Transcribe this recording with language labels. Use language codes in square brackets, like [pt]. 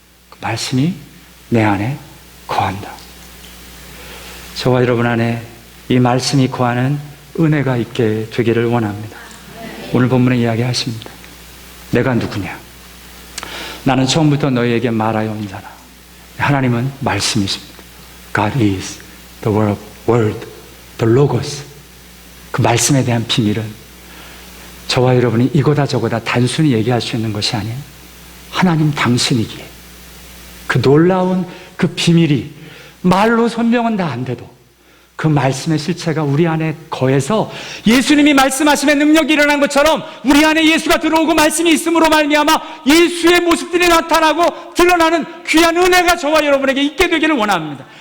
[ko] 그 말씀이 내 안에 거한다. 저와 여러분 안에 이 말씀이 거하는 은혜가 있게 되기를 원합니다. 오늘 본문에 이야기하십니다. 내가 누구냐? 나는 처음부터 너희에게 말하여 온 자라. 하나님은 말씀이십니다. [en] God is the word, the logos. [ko] 그 말씀에 대한 비밀은 저와 여러분이 이거다 저거다 단순히 얘기할 수 있는 것이 아닌 하나님 당신이기에 그 놀라운 그 비밀이 말로 설명은 다 안 돼도 그 말씀의 실체가 우리 안에 거해서 예수님이 말씀하심의 능력이 일어난 것처럼 우리 안에 예수가 들어오고 말씀이 있음으로 말미암아 예수의 모습들이 나타나고 드러나는 귀한 은혜가 저와 여러분에게 있게 되기를 원합니다.